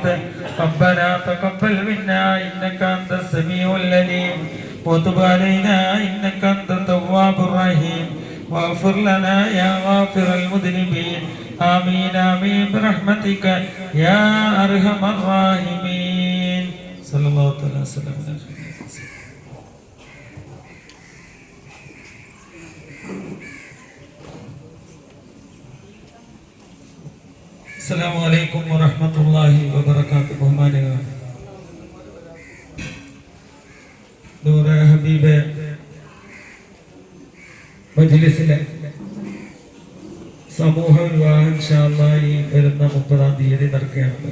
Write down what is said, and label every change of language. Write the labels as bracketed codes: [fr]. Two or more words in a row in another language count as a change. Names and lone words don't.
[ar] ربنا تقبل منا إنك أنت السميع العليم وتب علينا إنك أنت التواب الرحيم واغفر لنا يا غافر المذنبين. آمين آمين برحمتك يا أرحم الراحمين. صلى الله عليه وسلم. السلام عليكم ورحمة الله وبركاته. [ml] ബഹുമാനികളായ നൂറെ ഹബീബെ മജ്ലിസിലെ സമൂഹ വിവാഹം [ar] إن شاء الله [ml] ഈ വരുന്ന 30-ാം തീയതി നടക്കുകയാണ്.